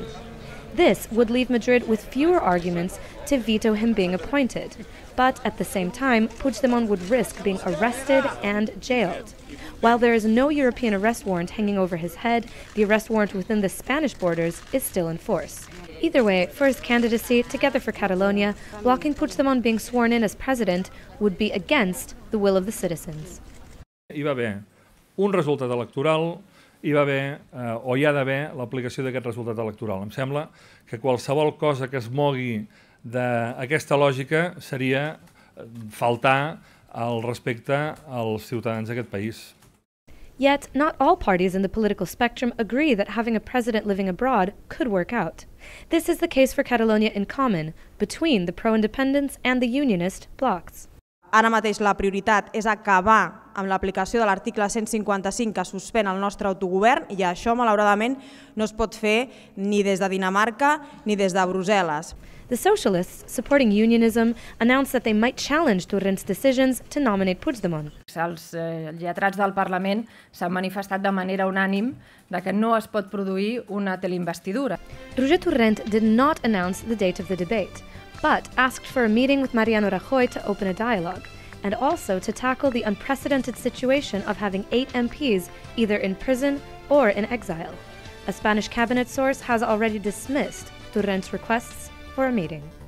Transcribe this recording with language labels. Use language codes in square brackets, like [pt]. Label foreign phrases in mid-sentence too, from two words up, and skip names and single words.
[en] This would leave Madrid with fewer arguments to veto him being appointed, but at the same time, Puigdemont would risk being arrested and jailed. While there is no European arrest warrant hanging over his head, the arrest warrant within the Spanish borders is still in force. Either way, for his candidacy, Together for Catalonia, blocking Puigdemont being sworn in as president would be against the will of the citizens. [ca] Hi va haver un resultat electoral, hi va haver o hi ha d'haver l'aplicació d'aquest resultat electoral. Em sembla que qualsevol cosa que es mogui d'aquesta lògica seria faltar al respecte als ciutadans d'aquest país. [en] Yet, not all parties in the political spectrum agree that having a president living abroad could work out. This is the case for Catalonia in common, between the pro-independence and the unionist blocs. [ca] Ara mateix la prioritat és acabar amb l'aplicació de l'article 155 que suspèn el nostre autogovern, i això, malauradament, no es pot fer ni des de Dinamarca ni des de Brussel·les. [en] The socialists, supporting unionism, announced that they might challenge Torrent's decisions to nominate Puigdemont. [ca] Els lletrats del Parlament s'han manifestat de manera unànim de que no es pot produir una teleinvestidura. [en] Roger Torrent did not announce the date of the debate, but asked for a meeting with Mariano Rajoy to open a dialogue, and also to tackle the unprecedented situation of having 8 MPs either in prison or in exile. A Spanish cabinet source has already dismissed Torrent's requests for a meeting.